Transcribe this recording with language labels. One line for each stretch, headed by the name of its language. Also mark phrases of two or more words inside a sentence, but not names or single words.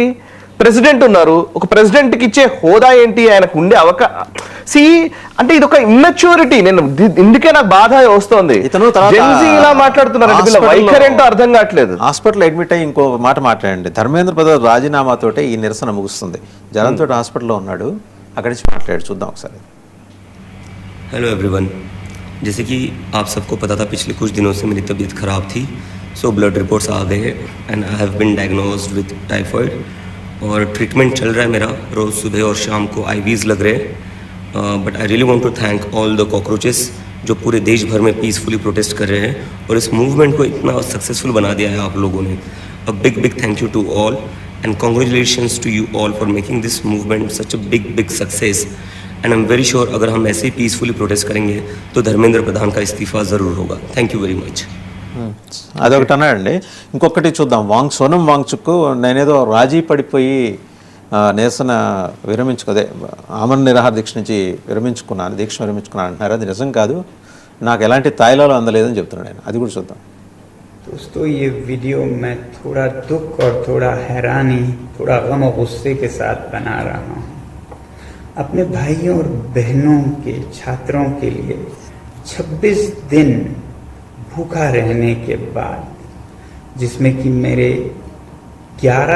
Telugu: ప్రెసిడెంట్ ఉన్నారు, ఒక ప్రెసిడెంట్ కి ఇచ్చే హోదా ఏంటి, ఆయనకు ఉండే అంటే ఇది ఒక ఇమ్మెచ్యూరిటీ. నేను ఇందుకే నాకు బాధ వస్తోంది, ఇలా మాట్లాడుతున్నారు, వైఖరి ఏంటో అర్థం కావట్లేదు. హాస్పిటల్ అడ్మిట్ అయ్యి ఇంకో మాట మాట్లాడండి, ధర్మేంద్ర ప్రధాన్ రాజీనామాతోటే ఈ నిరసన ముగుస్తుంది. జనంతో హాస్పిటల్లో ఉన్నాడు, అక్కడి నుంచి మాట్లాడు చూద్దాం ఒకసారి.
English: Hello everyone,
Hindi: जैसे कि आप सबको पता था पिछले कुछ दिनों से मेरी तबीयत ख़राब थी, सो
English: blood reports
Hindi: आ गए
English: and I have been diagnosed with typhoid
Hindi: और ट्रीटमेंट चल रहा है मेरा, रोज़ सुबह और शाम को IVs लग रहे हैं.
English: But I really want to thank all the cockroaches
Hindi: जो पूरे देश भर में
English: peacefully protest
Hindi: कर रहे हैं और इस मूवमेंट को इतना सक्सेसफुल बना दिया है आप लोगों ने.
English: A big thank you to all and congratulations to you all for making this movement such a big success. And I am very sure
Hindi: अगर हम ऐसे ही
English: peacefully protest
Hindi: करेंगे तो धर्मेंद्र प्रधान का इस्तीफा ज़रूर होगा.
English: Thank you very much.
Telugu: అదొకటి అన్నాడండి. ఇంకొకటి చూద్దాం. సోనం వాంగ్చుక్ నేనేదో రాజీ పడిపోయి నిరసన విరమించుకోదే ఆమరణ నిరాహార దీక్ష నుంచి దీక్ష విరమించుకున్నాను అంటున్నారు. అది నిజం కాదు. నాకు ఎలాంటి తాయిలాలు అందలేదని చెప్తున్నాడు ఆయన. అది కూడా చూద్దాం.
Hindi: दोस्तों, ये वीडियो मैं थोड़ा दुख और थोड़ा हैरानी, थोड़ा गम और गुस्से के साथ बना रहा हूँ. अपने भाइयों और बहनों के छात्रों के लिए 26 दिन भूखा रहने के बाद, जिसमें कि मेरे 11